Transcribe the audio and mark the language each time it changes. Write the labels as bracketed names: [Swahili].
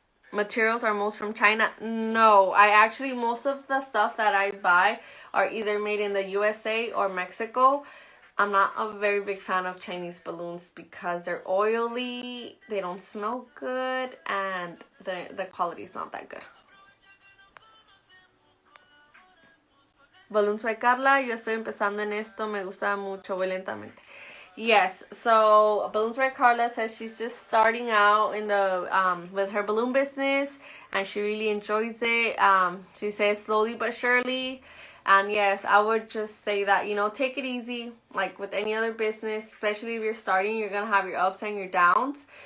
[English] Materials are most from China? No, I actually, most of the stuff that I buy are either made in the USA or Mexico. I'm not a very big fan of Chinese balloons because they're oily, they don't smell good, and the quality is not that good. [Spanish] Balloons by Carla, yo estoy empezando en esto, me gusta mucho, voy lentamente. [English] Yes, so Balloons by Carla says she's just starting out in the with her balloon business, and she really enjoys it. She says slowly but surely. And yes, I would just say that, you know, take it easy. Like with any other business, especially if you're starting, you're going to have your ups and your downs.